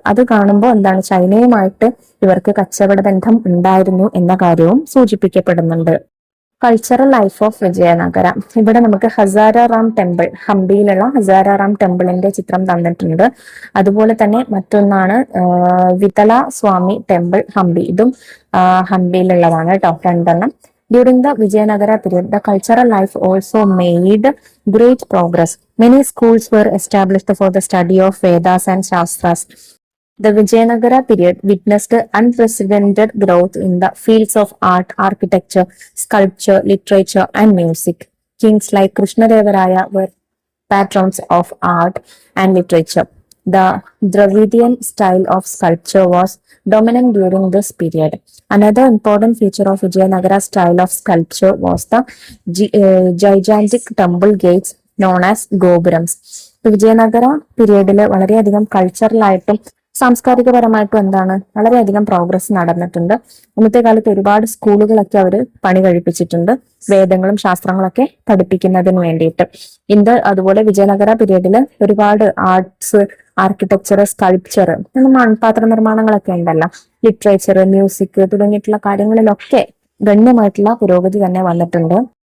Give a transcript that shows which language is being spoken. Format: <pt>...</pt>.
<ml>അത് കാണുമ്പോൾ ചൈനയുമായിട്ട് ഇവർക്ക് കച്ചവട ബന്ധം ഉണ്ടായിരുന്നു എന്ന കാര്യവും സൂചിപ്പിക്കപ്പെടുന്നുണ്ട്.</ml> <en>Cultural life of Vijayanagara.</en> <ml>ഇവിടെ നമുക്ക് ഹസാരാറാം ടെമ്പിൾ, ഹംപിയിലുള്ള ഹസാരാറാം ടെമ്പിളിന്റെ ചിത്രം തന്നിട്ടുണ്ട്. അതുപോലെ തന്നെ മറ്റൊന്നാണ് വിതല സ്വാമി ടെമ്പിൾ, ഹംപി. ഇതും ഹംപിയിലുള്ളതാണ് കേട്ടോ, രണ്ടെണ്ണം.</ml> <en>During the Vijayanagara period, the cultural life also made great progress. Many schools were established for the study of Vedas and Shastras. The Vijayanagara period witnessed unprecedented growth in the fields of art, architecture, sculpture, literature, and music. Kings like Krishnadevaraya were patrons of art and literature. The Dravidian style of sculpture was dominant during this period. Another important feature of Vijayanagara style of sculpture was the gigantic temple gates known as Gopurams.</en> <ml>Vijayanagara പീരീഡിൽ വളരെയധികം കൾച്ചറലായിട്ടും സാംസ്കാരികപരമായിട്ടും വളരെയധികം progress നടന്നിട്ടുണ്ട്. ഇന്നത്തെ കാലത്ത് ഒരുപാട് സ്കൂളുകളൊക്കെ അവർ പണി കഴിപ്പിച്ചിട്ടുണ്ട്, വേദങ്ങളും ശാസ്ത്രങ്ങളൊക്കെ പഠിപ്പിക്കുന്നതിന് വേണ്ടിയിട്ട്. അതുപോലെ വിജയനഗര പീരീഡിൽ ഒരുപാട് ആർട്സ്, ആർക്കിടെക്ചർ, സ്കൾപ്ചർ, മൺപാത്ര നിർമ്മാണങ്ങളൊക്കെ ഉണ്ടല്ലോ, ലിറ്ററേച്ചർ, മ്യൂസിക് തുടങ്ങിയിട്ടുള്ള കാര്യങ്ങളിലൊക്കെ ഗണ്യമായിട്ടുള്ള പുരോഗതി തന്നെ വന്നിട്ടുണ്ട്.</ml>